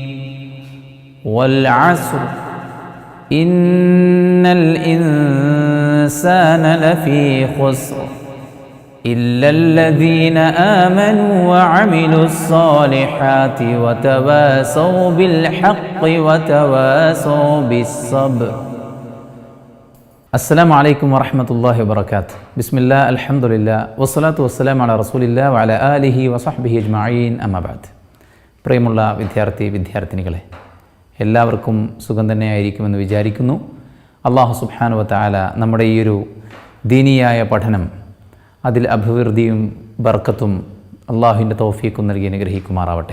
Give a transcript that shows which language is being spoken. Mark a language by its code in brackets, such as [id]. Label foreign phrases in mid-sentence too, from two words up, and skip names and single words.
[ar] والعصر إن الإنسان لفي خسر إلا الذين آمنوا وعملوا الصالحات وتواصوا بالحق وتواصوا بالصبر. السلام عليكم ورحمة الله وبركاته. بسم الله الحمد لله والصلاة والسلام على رسول الله وعلى آله وصحبه أجمعين أما بعد. [ml] പ്രിയമുള്ള വിദ്യാർത്ഥിനികളെ, എല്ലാവർക്കും സുഖം തന്നെയായിരിക്കുമെന്ന് വിചാരിക്കുന്നു. അല്ലാഹു [ar] سبحانه وتعالى [ml] നമ്മുടെ ഈ ഒരു ദീനിയായ പഠനം അതിൽ അഭിവൃദ്ധിയും ബർക്കത്തും അള്ളാഹുവിൻ്റെ തൗഫീഖും നൽകി അനുഗ്രഹിക്കുമാറാവട്ടെ.